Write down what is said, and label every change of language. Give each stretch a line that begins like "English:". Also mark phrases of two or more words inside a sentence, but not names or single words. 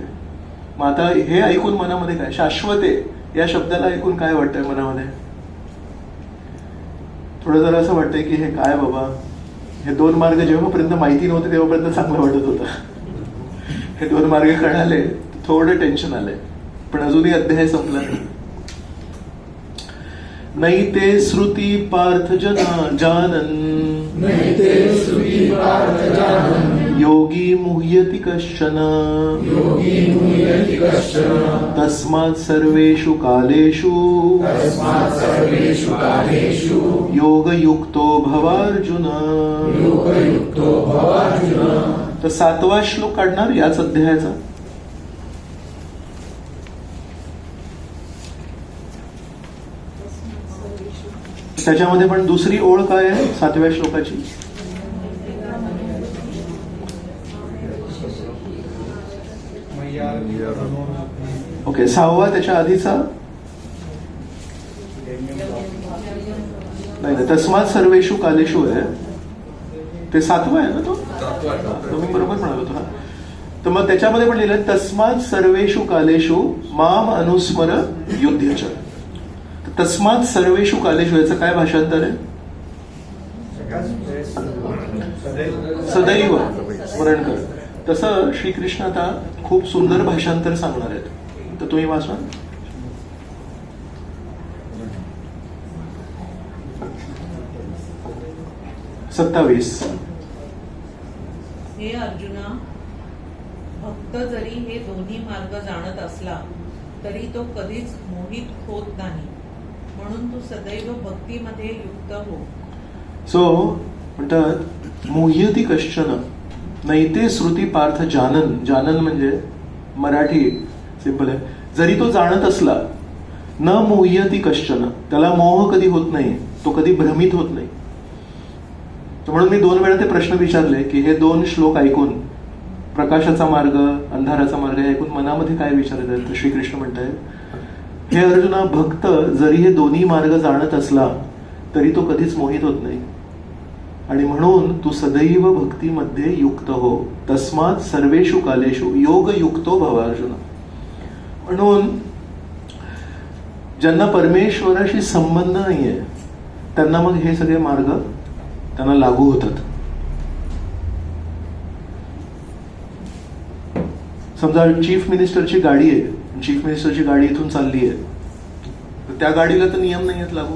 Marathi: मग आता हे ऐकून मनामध्ये काय, शाश्वत आहे या शब्दाला ऐकून काय वाटतंय मनामध्ये? थोडं जरा असं वाटतंय की हे काय बाबा, हे दोन मार्ग जेव्हापर्यंत माहिती नव्हते तेव्हापर्यंत चांगलं वाटत होतं. हे दोन मार्ग कळाले थोडं टेन्शन आलंय, पण अजूनही अध्याय संपला नाही.
Sanskrit: नैते श्रुती पार्थ जानन योगी मुह्यति कश्चन तस्मात् सर्वेषु कालेषु योगयुक्तो भवार्जुन.
Marathi: तर 7वा श्लोक काढणार याच अध्यायाचा. त्याच्यामध्ये पण दुसरी ओळ काय आहे 7व्या श्लोकाची? ओके, 6वा त्याच्या आधीचा नाही,
Sanskrit: तस्मात सर्वेषु कालेषु
Marathi: आहे ते 7वा आहे ना तो? तुम्ही बरोबर म्हणाल होता. तर मग त्याच्यामध्ये पण लिहिलंय
Sanskrit: तस्मात सर्वेषु कालेषु माम अनुस्मर युध्यच. तस्मात सर्वेषु कालेषु
Marathi: याचं काय भाषांतर आहे? सदैव स्मरण कर. तसं श्रीकृष्ण आता खूप सुंदर भाषांतर सांगणार आहेत, तर तुम्ही वाचा. सत्तावीस. हे अर्जुना, भक्त जरी हे दोन्ही मार्ग जाणत असला तरी तो कधीच मोहित होत नाही, म्हणून तू सदैव भक्तीमध्ये युक्त हो. सो म्हणतात
Sanskrit: मुह्यति कश्चन नैते श्रुती पार्थ जानन.
Marathi: जानन म्हणजे मराठी सिंपल आहे, जरी तो जाणत असला
Sanskrit: न मुह्यति कश्चन,
Marathi: त्याला मोह कधी होत नाही, तो कधी भ्रमित होत नाही. तर म्हणून मी 2 वेळा ते प्रश्न विचारले की हे 2 श्लोक ऐकून प्रकाशाचा मार्ग अंधाराचा मार्ग हे ऐकून मनामध्ये काय विचार येतात. तर श्रीकृष्ण म्हणतायत हे अर्जुना, भक्त जरी हे दोन्ही मार्ग जाणत असला तरी तो कधीच मोहित होत नाही, आणि म्हणून तू सदैव भक्तीमध्ये युक्त हो.
Sanskrit: तस्मात सर्वेषु कालेषु योग युक्तो भव अर्जुन.
Marathi: म्हणून ज्यांना परमेश्वराशी संबंध नाहीये त्यांना मग हे सगळे मार्ग त्यांना लागू होतात. समजा
English: Chief Ministerची
Marathi: गाडी आहे,
English: Chief Ministerची
Marathi: गाडी इथून चालली आहे, तर त्या गाडीला तर नियम नाही आहेत लागू.